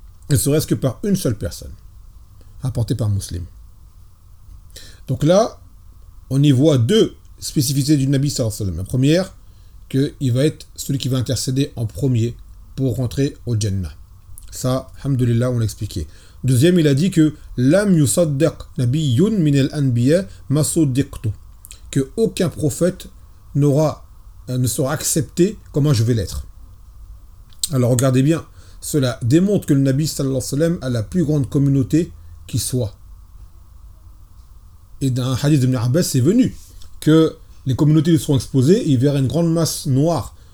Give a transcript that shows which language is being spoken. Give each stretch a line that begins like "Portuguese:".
French: Ne serait-ce que par une seule personne, apportée par Muslim. Donc là, on y voit deux spécificités du Nabi sallallahu alayhi wa sallam. La première, qu'il va être celui qui va intercéder en premier pour rentrer au Jannah. Ça, alhamdoulilah, on l'a expliqué. Deuxième, il a dit que
Arabic: لم يصدق نبي من الأنبياء ما صدقت.
French: Que aucun prophète n'aura, ne sera accepté comme je vais l'être. Alors regardez bien. Cela démontre que le Nabi sallallahu alayhi wa sallam a la plus grande communauté qui soit. Et dans un hadith de Ibn Abbas, c'est venu que les communautés lui seront exposées et il verra une grande masse noire.